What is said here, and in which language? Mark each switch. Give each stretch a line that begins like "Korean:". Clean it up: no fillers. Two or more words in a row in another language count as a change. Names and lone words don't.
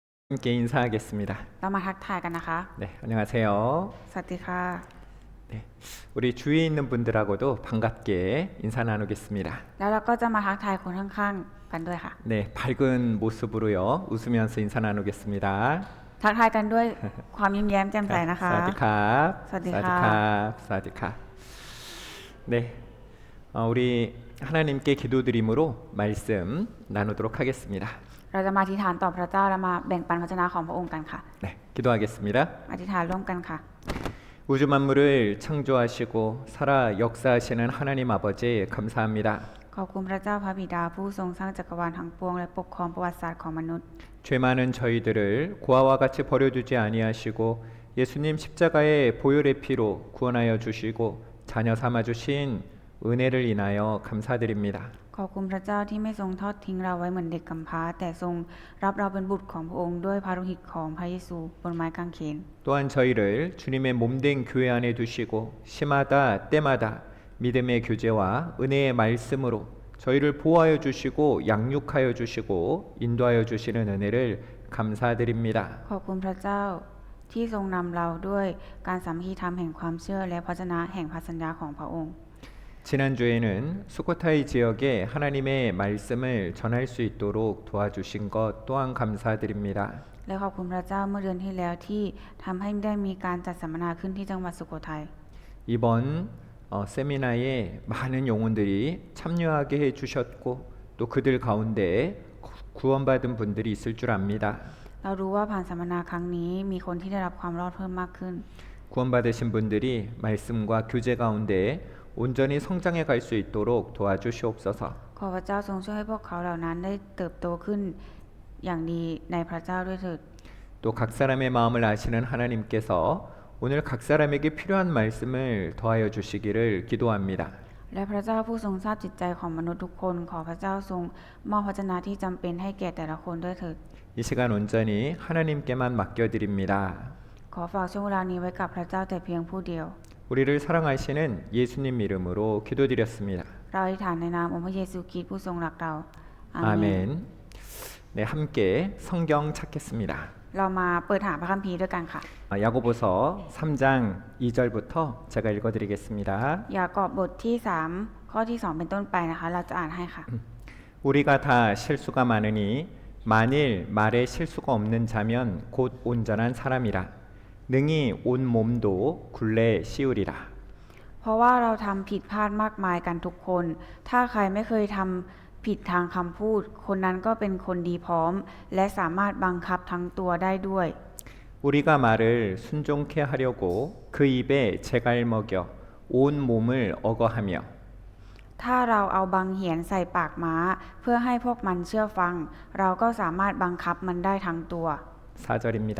Korean: 함께 인사하겠습니다.
Thai: เรามาทักทายกันนะคะ
Korean: 네, 안녕하세요.
Thai: สวัสดีค่ะ
Korean: 네, 우리 주위에 있는 분들하고도 반갑게 인사 나누겠습니다.
Thai: แล้วเราก็จะมาทักทายคนข้างๆกันด้วยค่ะ
Korean: 네, 밝은 모습으로요. 웃으면서 인사 나누겠습니다.
Thai: ทักทายกันด้วยความยิ้มแย้มแจ่มใสนะคะ 사디캅. 사디캅. 사디캅.
Korean: 네, 우리 하나님께 기도드림으로 말씀 나누도록 하겠습니다.
Thai: เราจะมาอธิษฐานต่อพระเจ้าและมาแบ่งปันพระชนะของพระองค์กันค่ะ
Korean: 네, 기도하겠습니다.
Thai: อธิษฐานร่วมกันค่ะ
Korean: 우주 만물을 창조하시고 살아 역사하시는 하나님 아버지 감사합니다.
Thai: ขอบคุณพระเจ้าพระบิดาผู้ทรงสร้างจักรวาลทั้งปวงและปกครองประวัติศาสตร์ของมนุษย์
Korean: 죄 많은 저희들을 고아와 같이 버려두지 아니하시고 예수님 십자가의 보혈의 피로 구원하여 주시고 자녀 삼아 주신 은혜를 인하여 감사드립니다.
Thai: ขอบคุณพระเจ้าที่ไม่ทรงทอดทิ้งเราไว้เหมือนเด็กกำพร้าแต่ทรงรับเราเป็นบุตรของพระองค์ด้วยพระโลหิตของพระเยซูบนไม้กางเขน
Korean: 또한 저희를 주님의 몸된 교회 안에 두시고 시마다 때마다 믿음의 교제와 은혜의 말씀으로 저희를 보호하여 주시고 양육하여 주시고 인도하여 주시는 은혜를 감사드립니다.
Thai: ขอบคุณพระเจ้าที่ทรงนำเราด้วยการสามัคคีธรรมแห่งความเชื่อและพระชนะแห่งพระสัญญาของพระองค์
Korean: 지난주에는 수코타이 지역에 하나님의 말씀을 전할 수 있도록 도와주신 것 또한 감사드립니다.
Thai: และขอบคุณพระเจ้าเมื่อเดือนที่แล้วที่ทำให้ได้มีการจัดสัมมนาขึ้นที่จังหวัดสุโขทัย
Korean: 이번 세미나에 많은 영혼들이 참여하게 해주셨고 또 그들 가운데 구원받은 분들이 있을 줄 압니다.
Thai: เรารู้ว่าผ่านสัมมนาครั้งนี้มีคนที่ได้รับความรอดเพิ่มมากขึ้น
Korean: 구원받으신 분들이 말씀과 교제 가운데 온전히 성장해 갈 수 있도록 도와주시옵소서.
Thai: ขอพระเจ้าทรงช่วยให้พวกเขาเหล่านั้นได้เติบโตขึ้นอย่างดีในพระเจ้าด้วยเถิด
Korean: 또 각 사람의 마음을 아시는 하나님께서 오늘 각 사람에게 필요한 말씀을 더하여 주시기를 기도합니다.
Thai: และพระเจ้าผู้ทรงทราบจิตใจของมนุษย์ทุกคนขอพระเจ้าทรงมอบพระชนะที่จำเป็นให้แก่แต่ละคนด้วยเถิด
Korean: 이 시간 온전히 하나님께만 맡겨드립니다.
Thai: ขอฝากช่วงเวลานี้ไว้กับพระเจ้าแต่เพียงผู้เดียว
Korean: 우리를 사랑하시는 예수님 이름으로 기도드렸습니다.
Thai: เราอธิษฐานในนามองค์พระเยซูคริสต์ผู้ทรงรักเราอาเมน
Korean: 아멘. 네, 함께 성경 찾겠습니다.
Thai: เรามาเปิดหาพระคัมภีร์ด้วยกันค่ะ
Korean: 야고보서 3장 2절부터 제가 읽어드리겠습니다.
Thai: ยากอบบทที่3ข้อที่2เป็นต้นไปนะคะเราจะอ่านให้ค่ะ
Korean: 우리가 다 실수가 많으니 만일 말에 실수가 없는 자면 곧 온전한 사람이라 능히 온 몸도 굴레 씌우리라.
Thai: เพราะว่าเราทำผิดพลาดมากมายกันทุกคน ถ้าใครไม่เคยทำผิดทางคำพูด คนนั้นก็เป็นคนดีพร้อม และสามารถบังคับทั้งตัวได้ด้วย
Korean: 우리가 말을 순종케 하려고 그 입에 재갈 먹여 온 몸을 억어하며
Thai: ถ้าเราเอาบังเหียนใส่ปากม้า เพื่อให้พวกมันเชื่อฟัง เราก็สามารถบังคับมันได้ทั้งตัว
Korean: 4절입니다.